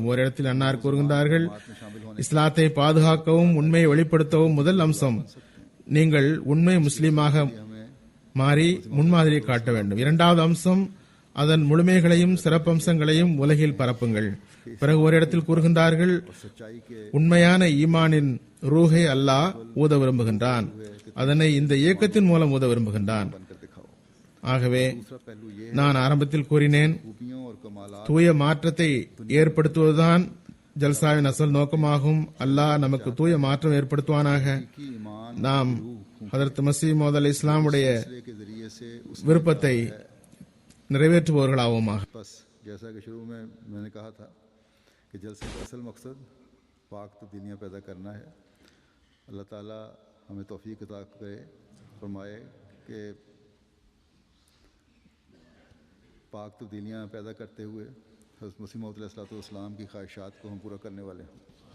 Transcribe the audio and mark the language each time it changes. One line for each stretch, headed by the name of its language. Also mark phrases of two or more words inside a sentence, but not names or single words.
Tamil: ஒரு இடத்தில் அன்னார் கூறுகின்றார்கள், இஸ்லாத்தை பாதுகாக்கவும் உண்மையை வெளிப்படுத்தவும் முதல் அம்சம் நீங்கள் உண்மை முஸ்லீமாக மாறி முன்மாதிரியை காட்ட வேண்டும். இரண்டாவது அம்சம் அதன் முழுமைகளையும் சிறப்பம்சங்களையும் உலகில் பரப்புங்கள். பிறகு ஒரு இடத்தில் கூறுகின்றார்கள்,
Urdu: سچائی کے
Tamil: உண்மையான ஈமானின் ரூஹை அல்லாஹ் ஊத விரும்புகின்றான், அதனை இந்த இயக்கத்தின் மூலம் ஊத விரும்புகின்றான்.
Urdu: بن کر دکھاؤ.
Tamil: ஆகவே
Urdu: دوسرا پہلو یہ
Tamil: நான் ஆரம்பத்தில் கூறினேன்,
Urdu: خوبیوں اور کمالات
Tamil: தூய மாற்றத்தை ஏற்படுத்துவதுதான் ஜல்சாவின் அசல் நோக்கமாகும். அல்லாஹ் நமக்கு தூய மாற்றம் ஏற்படுத்துவானாக.
Urdu: کی ایمان
Tamil: நாம் ஹதரத் மசீஹ் மவ்ஊத்
Arabic: عليه السلام
Urdu: کے ذریعے سے اس
Tamil: விருப்பத்தை நிறைவேற்றுபவர்களாவோமாக.
Urdu: بس جیسا کہ شروع میں میں نے کہا تھا کہ جلسے کا اصل مقصد پاک تبدیلیاں پیدا کرنا ہے. اللہ تعالیٰ ہمیں توفیق عطا کرے، فرمائے کہ پاک تبدیلیاں پیدا کرتے ہوئے حضرت مسیح موعود علیہ السلام کی خواہشات کو ہم پورا کرنے والے ہیں.